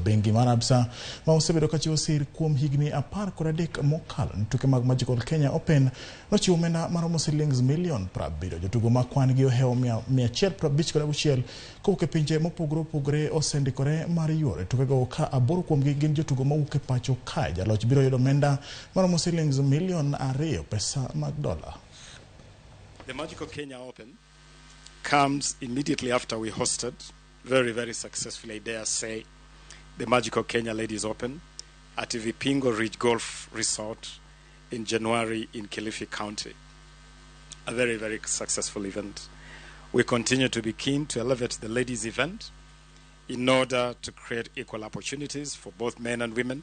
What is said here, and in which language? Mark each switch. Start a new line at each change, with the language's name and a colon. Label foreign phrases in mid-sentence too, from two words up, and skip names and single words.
Luo (Kenya and Tanzania): Bengi mar ABSA ma osebedo kachiwo sir kuom higni 13 mokalo ne tuke mag Magical Kenya Open nochiwo omenda maromo shillings milion 70. Jotugo ma kwan gi ohewo 156 kowuok e pinje mopogore opogore osendikore mar yuoro tukego ka 8 kuomgi gin jotugo mawuok e pacho kae. Jaloch biro yudo omenda maromo shillings milion 2 pesa mag dola.
English: The Magical Kenya Open comes immediately after we hosted very successfully, I dare say, the Magical Kenya Ladies Open at Vipingo Ridge Golf Resort in January in Kilifi County. A very successful event. We continue to be keen to elevate the ladies event in order to create equal opportunities for both men and women.